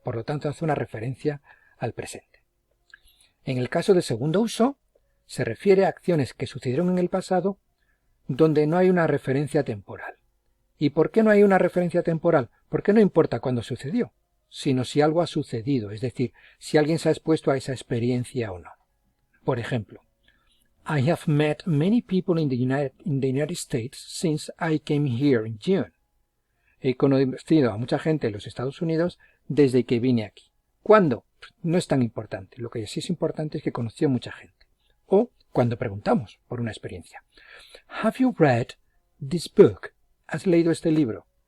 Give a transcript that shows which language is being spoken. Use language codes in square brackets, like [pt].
[es] Por lo tanto, hace una referencia al presente. En el caso del segundo uso, se refiere a acciones que sucedieron en el pasado donde no hay una referencia temporal. ¿Y por qué no hay una referencia temporal? Porque no importa cuándo sucedió, sino si algo ha sucedido, es decir, si alguien se ha expuesto a esa experiencia o no. Por ejemplo, [en] I have met many people in the United States since I came here in June. [es] He conocido a mucha gente en los Estados Unidos desde que vine aquí. ¿Cuándo? No es tan importante. Lo que sí es importante es que conoció a mucha gente. O cuando preguntamos por una experiencia. [en] Have you read this book? [es] ¿Has leído este libro?